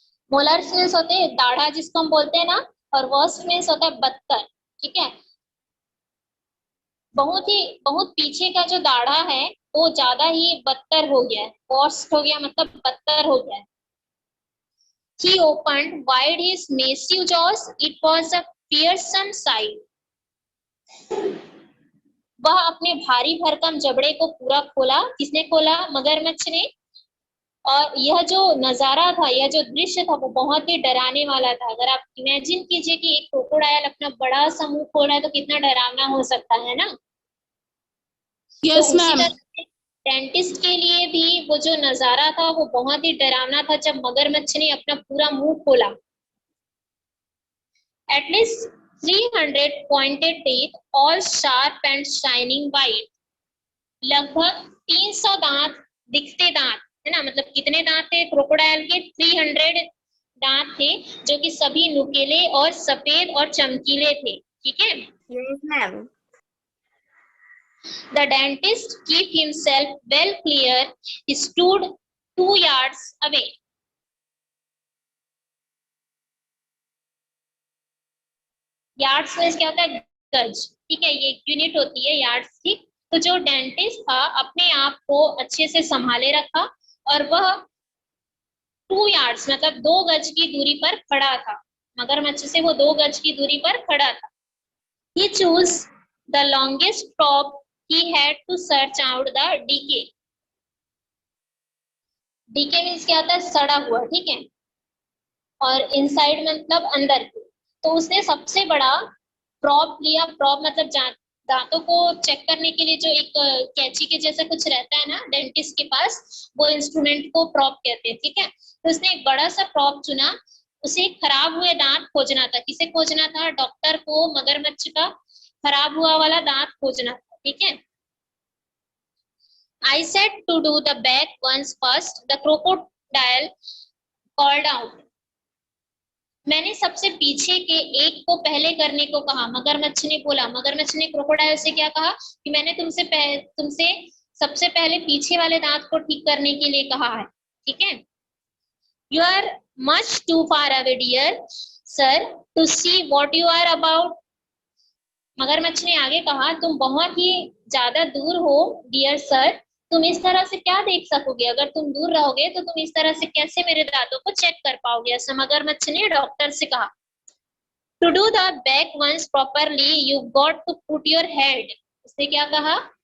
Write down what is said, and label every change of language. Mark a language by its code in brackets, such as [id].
[hi] Molars means होते हैं दाढ़ा जिसको हम बोलते हैं ना, और वर्स्ट मीन्स होता है बदतर। ठीक है। बहुत पीछे का जो दाढ़ा है वो ज्यादा ही बदतर हो गया है, वर्स्ट हो गया, मतलब बदतर हो गया है। [en] He opened wide his massive jaws. It was a fearsome sight. [hi] वह अपने भारी भरकम जबड़े को पूरा खोला। किसने खोला? मगरमच्छ ने। और यह जो नजारा था, यह जो दृश्य था, वो बहुत ही डराने वाला था। अगर आप इमेजिन कीजिए कि एक क्रोकोडाइल अपना बड़ा सा मुंह खोल रहा है तो कितना डरावना हो सकता है ना। [en] Yes, [hi] तो उसी [en] ma'am. [hi] तरह डेंटिस्ट के लिए भी वो जो नजारा था वो बहुत ही डरावना था जब मगरमच्छ ने अपना पूरा मुंह खोला। [en] At least 300 pointed teeth, all sharp and shining white. [hi] लगभग 300 दांत, दिखते दांत, है ना। मतलब कितने दांत थे क्रोकोडाइल के? 300 दांत थे, जो कि सभी नुकीले और सफेद और चमकीले थे। ठीक है। [en] Yes, ma'am. The dentist kept himself well clear. He stood 2 yards away. [hi] Yards में क्या होता है? गज। ठीक है, ये यूनिट होती है यार्ड्स की। तो जो डेंटिस्ट था अपने आप को अच्छे से संभाले रखा और वह 2 यार्ड्स मतलब 2 गज की दूरी पर खड़ा था। मगरमच्छ से वो 2 गज की दूरी पर खड़ा था। [en] He chose the longest prop. He had to search out the decay. [hi] Decay means क्या होता है? सड़ा हुआ। ठीक है। और इनसाइड मतलब अंदर की। तो उसने सबसे बड़ा प्रॉप लिया। प्रॉप मतलब दांतों को चेक करने के लिए जो एक कैंची के जैसा कुछ रहता है ना डेंटिस्ट के पास, वो इंस्ट्रूमेंट को प्रॉप कहते हैं। ठीक है। तो उसने एक बड़ा सा प्रॉप चुना। उसे खराब हुए दांत खोजना था। किसे खोजना था? डॉक्टर को मगरमच्छ का खराब हुआ वाला दांत खोजना था। ठीक है। [en] I said to do the back ones first, the crocodile called out. [hi] मैंने सबसे पीछे के एक को पहले करने को कहा, मगरमच्छ ने बोला। मगरमच्छ ने क्रोकोडाइल से क्या कहा कि मैंने तुमसे सबसे पहले पीछे वाले दांत को ठीक करने के लिए कहा है। ठीक है। [en] You are much too far away, dear sir, to see what you are about. [hi] मगरमच्छ ने आगे कहा, तुम बहुत ही ज्यादा दूर हो [en] dear sir, [hi] तुम इस तरह से क्या देख सकोगे? अगर तुम दूर रहोगे तो तुम इस तरह से कैसे मेरे दांतों को चेक कर पाओगे? ऐसा मगरमच्छ ने डॉक्टर से कहा। [en] To do the back once properly you got to put your head. [hi] उसने क्या कहा?